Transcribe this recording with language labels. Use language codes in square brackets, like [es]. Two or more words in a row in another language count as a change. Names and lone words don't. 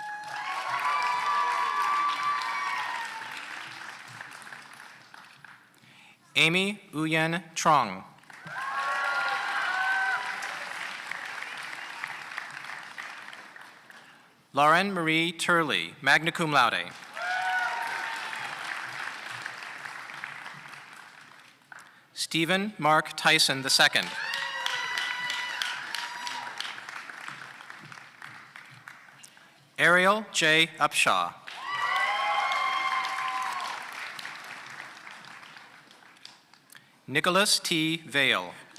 [en] Amy Uyen Trong. Lauren Marie Turley, [la] magna cum laude. [en] Stephen Mark Tyson II. Ariel J. Upshaw. Nicholas T. Vale.